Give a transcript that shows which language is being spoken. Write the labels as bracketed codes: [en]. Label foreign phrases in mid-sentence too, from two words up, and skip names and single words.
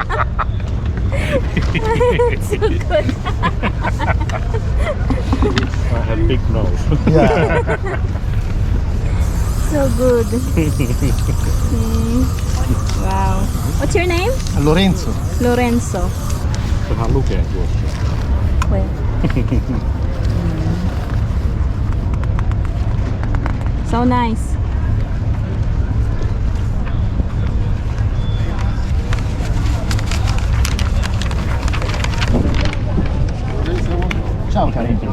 [en] That's so good. I have big nose. Yeah. So good. Wow. What's your name? Lorenzo. Lorenzo. [fi] Saadaan lukea tuossa. [en] Where? So nice. [it] Ciao carino.